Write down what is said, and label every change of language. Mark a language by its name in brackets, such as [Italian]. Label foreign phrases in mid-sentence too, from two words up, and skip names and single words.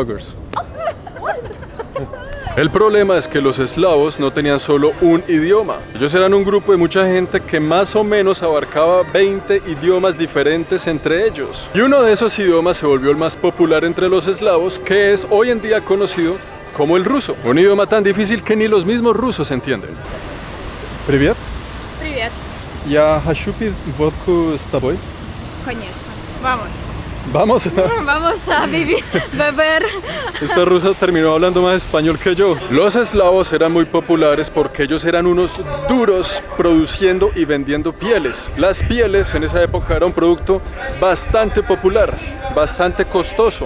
[Spanish] El problema es que los eslavos no tenían solo un idioma. Ellos eran un grupo de mucha gente que más o menos abarcaba 20 idiomas diferentes entre ellos. Y uno de esos idiomas se volvió el más popular entre los eslavos, que es hoy en día conocido como el ruso. Un idioma tan difícil que ni los mismos rusos entienden. [Russian] Привет. Привет. Я хочу пить водку с тобой. Конечно. [Spanish] Vamos. Vamos. Vamos a beber. Esta rusa terminó hablando más español que yo. Los eslavos eran muy populares porque ellos eran unos duros produciendo y vendiendo pieles. Las pieles en esa época era un producto bastante popular, bastante costoso.